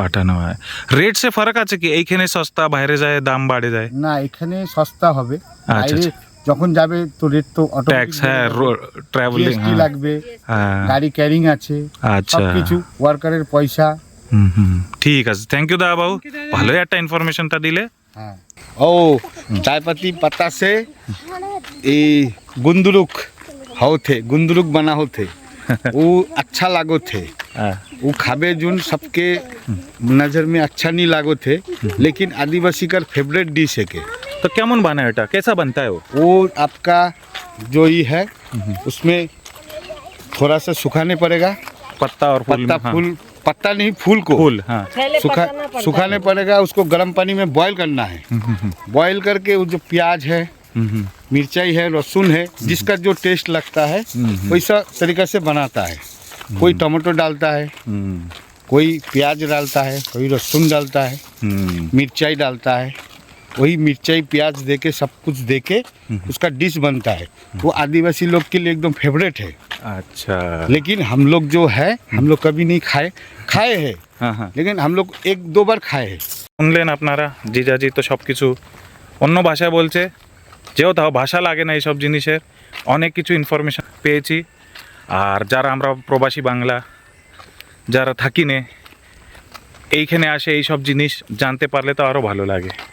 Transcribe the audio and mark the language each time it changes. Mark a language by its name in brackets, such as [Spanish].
[Bangla] পাঠানো হয়। রেট সে ফারাক আছে কি? এইখানে সস্তা, বাইরে যায় দাম বাড়ে যায়? না, এখানে সস্তা হবে, আচ্ছা, বাইরে যখন যাবে তো রেট তো ট্যাক্স, হ্যাঁ, ট্রাভেলিং, জিএসটি লাগবে, হ্যাঁ, গাড়ি ক্যারিং আছে, আচ্ছা, সবকিছু, ওয়ার্কারের পয়সা। হুম হুম, ঠিক আছে, থ্যাংক ইউ দা বাবু, ভালো একটা ইনফরমেশনটা দিলে। [Hindi] हाँ ओ चाय पत्ती पत्ता से ये गुंदरुक होते, गुंदरुक बना होते वो अच्छा लागो थे। হ্যাঁ वो खाबे जुन सबके नज़र में अच्छा नहीं लागो थे, लेकिन आदिवासी का फेवरेट डिश है के तो [Bangla] কেমন বানায় এটা [Hindi] कैसा बनता है वो वो आपका जो ये है उसमें थोड़ा सा सुखाने पड़ेगा, पत्ता और फूल पत्ता में, हाँ। फूल पत्ता नहीं फूल को फूल हाँ सुखाने पड़ेगा, उसको गर्म पानी में बॉईल करना है। बॉईल करके वो जो प्याज है, मिर्चाई है, लहसुन है, जिसका जो टेस्ट लगता है वैसा तरीका से बनाता है। कोई टमाटो डालता है, कोई प्याज डालता है, कोई लहसुन डालता है, मिर्चाई डालता है। वही मिर्चाई प्याज देके सब कुछ देके उसका डिश बनता है। वो आदिवासी लोग के लिए एकदम फेवरेट है। अच्छा लेकिन हम लोग जो है हम लोग कभी नहीं खाए हैं, हाँ हाँ लेकिन हम लोग 1-2 बार खाए हैं। [Bangla] শুনলেন আপনারা জিজাজি তো সব কিছু অন্য ভাষায় বলছে, যেও তাও ভাষা লাগে না এইসব জিনিসের, অনেক কিছু ইনফরমেশান পেয়েছি। আর যারা আমরা প্রবাসী বাংলা যারা থাকি নে এইখানে আসে এই সব জিনিস জানতে পারলে তো আরও ভালো লাগে।